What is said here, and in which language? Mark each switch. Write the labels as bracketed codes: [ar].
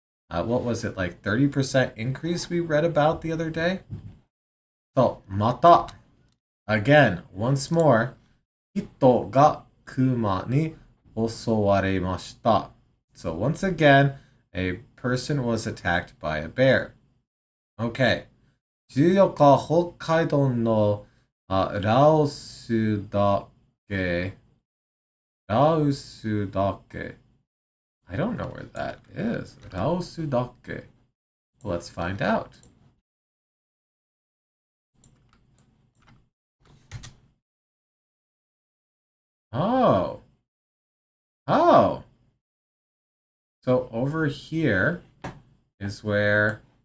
[en] What was it, like 30% increase we read about the other day? So, mata. Again, once more, [ja] hito ga kuma ni osowaremashita. [en] So once again, a person was attacked by a bear. Okay. [ja] 14日、北海道のラオスだけ。ラオスだけ。 [en] I don't know where that is. ラオスだけ.Let's find out. Oh. Oh. So over here is where...